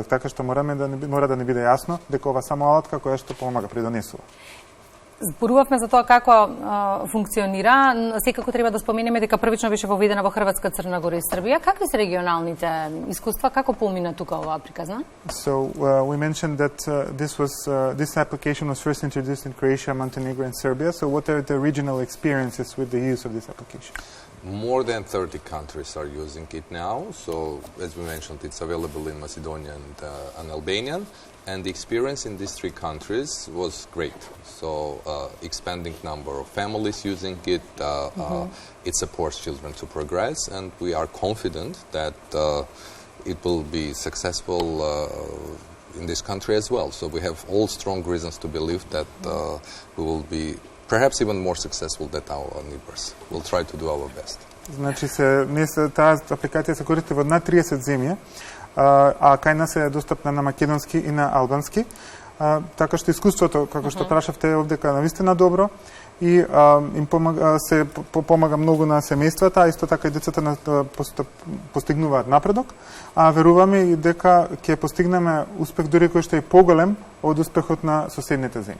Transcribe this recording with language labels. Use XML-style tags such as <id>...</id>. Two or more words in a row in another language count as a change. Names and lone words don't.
<mk>Така што мора да ни биде јасно дека ова само алатка која што помага, придонесува. Зборувавме за тоа како функционира, секако треба да споменеме дека првично беше воведена во Хрватска, Црна Гора и Србија. Какви се регионалните искуства, како помина тука оваа приказна?</mk> <en>So we mentioned that this application was first introduced in Croatia, Montenegro and Serbia. So what are the regional experiences with the use of this application? More than 30 countries are using it now. So as we mentioned, it's available in Macedonia and Albania. And the experience in these three countries was great. So expanding number of families using it, it supports children to progress, and we are confident that it will be successful in this country as well. So we have all strong reasons to believe that we will be perhaps even more successful than our neighbors. We'll try to do our best.</en> <mk>Значи таа апликација се користи во над 30 земји, а кај нас е достапна на македонски и на албански. Така што искуството, како што прашавте, е овдека навистина добро и им помага многу на семејствата, а исто така и децата постигнуваат напредок, а веруваме и дека ќе постигнеме успех дури кој што е поголем од успехот на соседните земји.</mk>